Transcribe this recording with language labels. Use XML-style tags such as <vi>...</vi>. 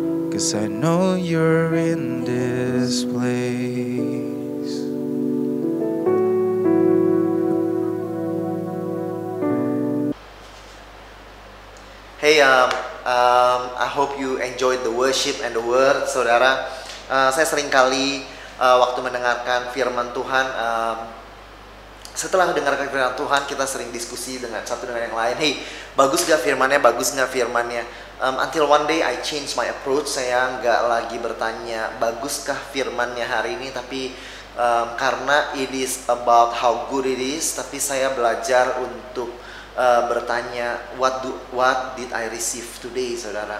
<en>'Cause I know you're in this place. Hey, I hope you enjoyed the worship and the word, saudara.</en> <id>Saya sering kali waktu mendengarkan firman Tuhan, setelah mendengarkan firman Tuhan, kita sering diskusi dengan satu dengan yang lain. Hey, bagus gak firmannya? Bagus gak firmannya?</id> <en>Until one day I change my approach.</en> <id>Saya nggak lagi bertanya baguskah firmannya hari ini, tapi karena</id> <en>it is about how good it is,</en> <id>tapi saya belajar untuk bertanya</id> <en>what did I receive today,</en> <id>saudara.</id>